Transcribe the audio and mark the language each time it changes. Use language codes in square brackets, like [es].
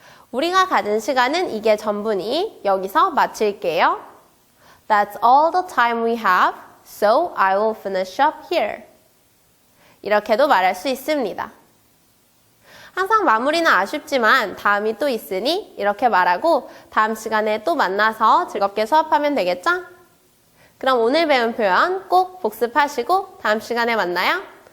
[ko] 우리가 가진 시간은 이게 전부니 여기서 마칠게요. [en] That's all the time we have, so I will finish up here. [ko] 이렇게도 말할 수 있습니다. 항상 마무리는 아쉽지만 다음이 또 있으니 이렇게 말하고 다음 시간에 또 만나서 즐겁게 수업하면 되겠죠? 그럼 오늘 배운 표현 꼭 복습하시고 다음 시간에 만나요.